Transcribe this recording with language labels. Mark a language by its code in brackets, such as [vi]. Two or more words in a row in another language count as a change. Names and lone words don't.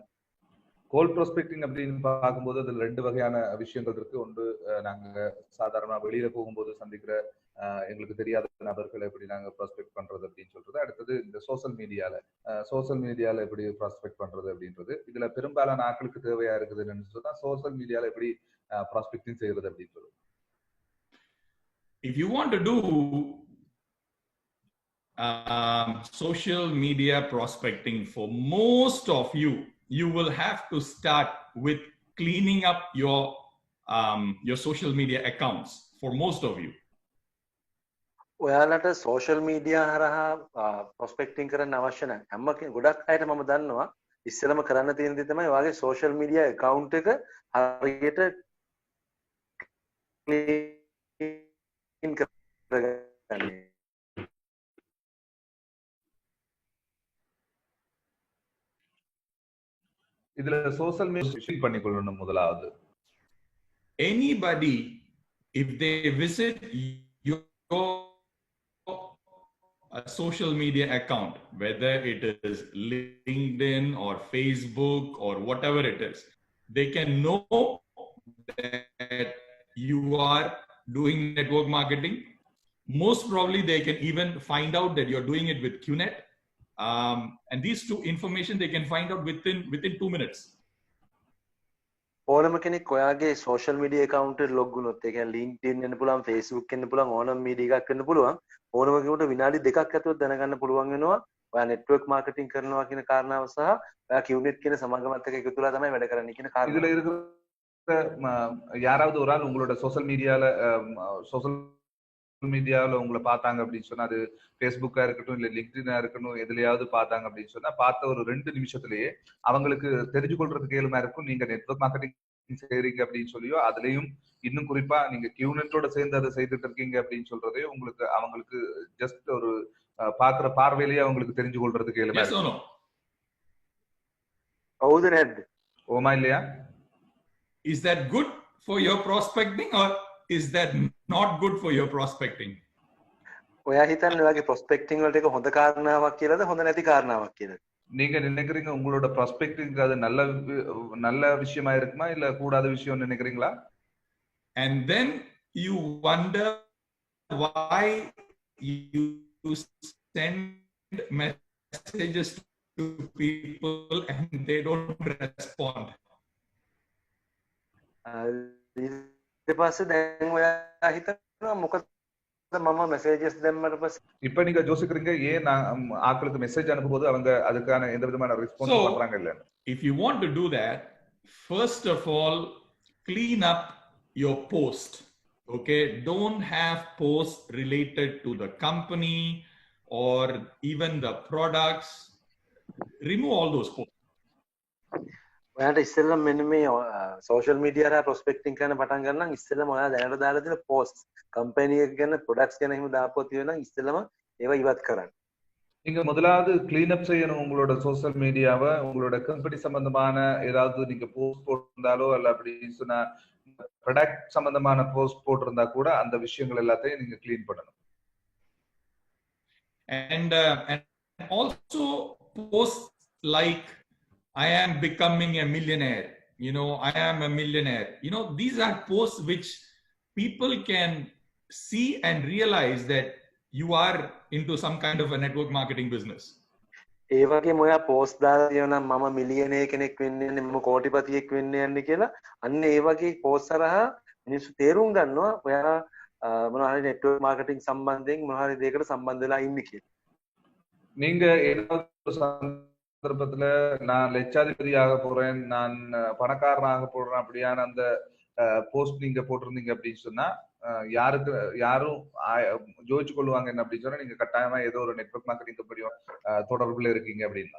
[en] cold prospecting [ta] அப்படின்னு பார்க்கும்போது அதுல ரெண்டு வகையான விஷயங்கள் இருக்கு. ஒன்று நாங்க சாதாரணமா வெளியில போகும்போது சந்திக்கிற எங்களுக்கு தெரியாத நபர்களை எப்படி நாங்க ப்ராஸ்பெக்ட் பண்றது அப்படின்னு சொல்றது. அடுத்தது இந்த [en] social mediaல [ta] எப்படி ப்ராஸ்பெக்ட் பண்றது அப்படின்றது. இதுல பெரும்பாலான ஆட்களுக்கு தேவையா இருக்குதுன்னு சொன்னா [en] social mediaல [ta] எப்படி ப்ராஸ்பெக்டிங் செய்யறது அப்படின்னு சொல்றது. [en] If you want to do social media prospecting, for most of you, you will have to start with cleaning up your social media accounts for most of you. [si] ඔයාලට [en] social media [si] හරහා ප්‍රොස්පෙක්ටිං කරන්න අවශ්‍ය නැහැ. හැම ගොඩක් අයට මම දන්නවා ඉස්සෙල්ලම කරන්න තියෙන දේ තමයි ඔයාගේ [en] social media account [si] එක හරියට clean කරගන්න. [ta] இதுல [en] social media [ta] பண்ணிக்கொள்ளணும் முதலாவது. [en] Anybody, if they visit your social media account, whether it is LinkedIn or Facebook or whatever it is, they can know that you are doing network marketing. Most probably they can even find out that you're doing it with QNet. And these two information they can find out within 2 minutes. [si] ඕනම කෙනෙක් ඔයාගේ [en] social media account [si] එකට log වුණොත් ඒ කියන්නේ LinkedIn වෙන්න පුළුවන්, Facebook වෙන්න පුළුවන්, ඕනම මීඩියා එකක් වෙන්න පුළුවන්. ඕනම කෙනෙකුට විනාඩි 2ක් ඇතුළත දැනගන්න පුළුවන් වෙනවා ඔයා [en] network marketing [si] කරනවා කියන කාරණාව සහ ඔයා QNet කියන සමාගමත් එක්ක එකතු වෙලා තමයි වැඩ කරන්නේ කියන කාරණාව. [ta] இதுல இருக்கிற யாராவது ஒரு ஆள் உங்களோட [en] social mediaவில் [ta] உங்களை பார்த்தாங்க அப்படின்னு சொன்னா அது ஃபேஸ்புக்கா இருக்கட்டும் இல்ல லிங்க்டினா இருக்கட்டும் எதுலயாவது பார்த்தாங்க அப்படின்னு சொன்னா பார்த்த ஒரு 2 நிமிஷத்துலயே அவங்களுக்கு தெரிஞ்சு கொள்றதுக்கு ஏழுமா இருக்கும் நீங்க [en] network marketing [ta] செய்றீங்க அப்படின்னு சொல்லியோ அதுலயும் இன்னும் குறிப்பா நீங்க கியூனெட்டோட சேர்ந்து அதை செய்துட்டு இருக்கீங்க அப்படின்னு சொல்றதே உங்களுக்கு அவங்களுக்கு ஜஸ்ட் ஒரு பாக்குற பார்வையிலேயே அவங்களுக்கு தெரிஞ்சு கொள்றதுக்கு ஏழுமா இருக்கும். [si] හවුද නැද්ද? [ta] ஓமா இல்லையா? [en] Is that good for your prospecting or is that not good for your prospecting? [si] ඔයා හිතන්නේ ඔයාගේ prospecting වලට එක හොඳ කාරණාවක් කියලාද හොඳ නැති කාරණාවක් කියලාද? [ta] நீங்க நினைக்கிறீங்க உங்களோட prospecting அது நல்ல விஷயமா இருக்குமா இல்ல கூடாத விஷயம் நினைக்கிறீங்களா? [en] And then you wonder why you send messages to people and they don't respond. [si] ඊට පස්සේ දැන් ඔයා හිතනවා මොකද මම messages දැම්මට පස්සේ [ta] இப்போ நீங்க யோசிக்கிறீங்க ஏன் நான் ஆட்களுக்கு மெசேஜ் அனுப்பும்போது அவங்க அதுக்கான எந்த விதமான ரெஸ்பான்ஸ் பண்றாங்க இல்ல. [en] If you want to do that, first of all clean up your post. Okay, don't have posts related to the company or even the products. Remove all those posts. [si] ඔයාට ඉස්සෙල්ලම මෙන්න මේ [en] social media [si] හරහා ප්‍රොස්පෙක්ටිං කරන්න පටන් ගන්න නම් ඉස්සෙල්ලම ඔයා දැනට දාලා තියෙන [en] post company [si] එක ගැන ප්‍රොඩක්ට්ස් ගැන එහෙම දාපුවා තියෙනවා නම් ඉස්සෙල්ලම ඒවා ඉවත් කරන්න. [ta] நீங்க முதலாவது [en] clean up [ta] செய்யணும் உங்களோட [en] social mediaவை. [ta] உங்களோட கம்பெனி சம்பந்தமான ஏதாவது நீங்க போஸ்ட் போட்டிருந்தாலோ அல்ல அப்படி சொன்னா ப்ராடக்ட் சம்பந்தமான போஸ்ட் போட்டிருந்தா கூட அந்த விஷயங்கள் எல்லாத்தையும் நீங்க கிளீன் பண்ணணும். [en] And also posts like I am becoming a millionaire you know, I am a millionaire. You know, these are posts which people can see and realize that you are into some kind of a network marketing business. [si] ඒ වගේම ඔයා පෝස්ට් දාලා තියෙනවා නම් මම මිලියනර් කෙනෙක් වෙන්න යන්නේ මම කෝටිපතියෙක් වෙන්න යන්නේ කියලා අන්න ඒ වගේ පෝස්ට් හරහා මිනිස්සු තේරුම් ගන්නවා ඔයා මොනවා හරි [en] network marketing [si] සම්බන්ධයෙන් මොනවා හරි දෙයකට සම්බන්ධ වෙලා ඉන්නේ කියලා. [ta] நீங்க ஏதாவது ஒரு சந்தர்ப்பத்துல நான் லட்சாதிபதியாக போறேன் நான் பணக்காரனாக போடுறேன் அப்படியான அந்த போஸ்ட் நீங்க போட்டிருந்தீங்க அப்படின்னு சொன்னா யாரும் ஜோதிச்சு கொள்வாங்க என்ன அப்படின்னு சொன்னா நீங்க கட்டாயமா ஏதோ ஒரு [en] network marketing companyயோ [ta] தொடர்புல இருக்கீங்க அப்படின்னா.